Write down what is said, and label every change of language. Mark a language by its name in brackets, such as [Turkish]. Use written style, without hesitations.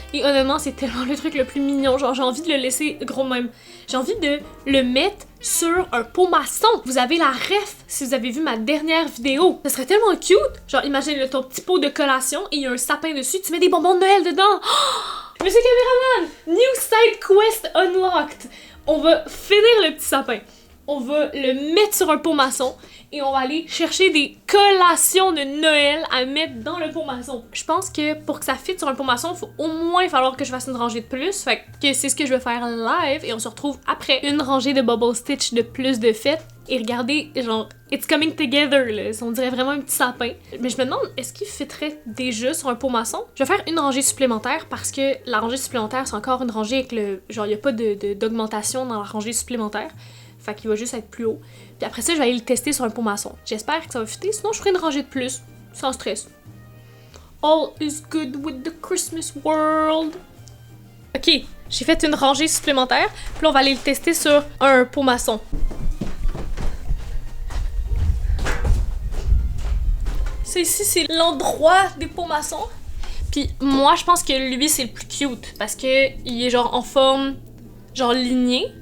[French] Et honnêtement, c'est tellement le truc le plus mignon. Genre, j'ai envie de le laisser gros même. J'ai envie de le mettre sur un pot maçon. Vous avez la ref si vous avez vu ma dernière vidéo. Ça serait tellement cute. Genre, imagine ton petit pot de collation et il y a un sapin dessus. Tu mets des bonbons de Noël dedans. Oh! Monsieur Caméraman! [English] New side quest unlocked. [French] On va finir le petit sapin. On va le mettre sur un pot maçon et on va aller chercher des collations de Noël à mettre dans le pot maçon. Je pense que pour que ça fitte sur un pot maçon, il faut au moins falloir que je fasse une rangée de plus. Fait que c'est ce que je vais faire live et on se retrouve après une rangée de Bubble Stitch de plus de fêtes. Et regardez, genre, [English] it's coming together, [French] là. On dirait vraiment un petit sapin. Mais je me demande, est-ce qu'il fitterait déjà sur un pot maçon? Je vais faire une rangée supplémentaire parce que la rangée supplémentaire, c'est encore une rangée avec le... Genre, il n'y a pas d'augmentation dans la rangée supplémentaire. Fait qu'il va juste être plus haut. Puis après ça, je vais aller le tester sur un pot maçon. J'espère que ça va fitter, sinon je ferai une rangée de plus. Sans stress. [English] All is good with the Christmas world. [French] Ok, j'ai fait une rangée supplémentaire. Puis là, on va aller le tester sur un pot maçon. Ça ici, c'est l'endroit des pots maçons. Puis moi, je pense que lui, c'est le plus cute. Parce que il est genre en forme... genre ligné.